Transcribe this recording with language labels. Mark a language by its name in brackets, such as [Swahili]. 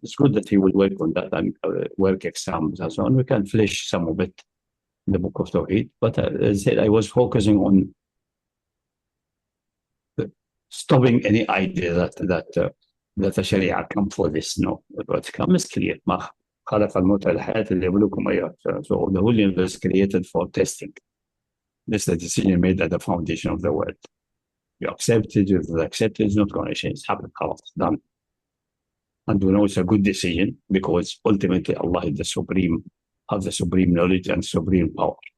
[English] It's good that he will work on that and work exams and so on. We can flesh some of it in the Book of Tawheed. But as I said, I was focusing on stopping any idea that the Sharia come for this. No, but come is clear. [Arabic] خلق الموت والحياة ليبلوكم أيها. [English] So the whole universe created for testing. This is the decision made at the foundation of the world. You accept it, you accept it, it's not going to change. It's happened, it's done. And we know it's a good decision because ultimately Allah is the supreme, has the supreme knowledge and supreme power.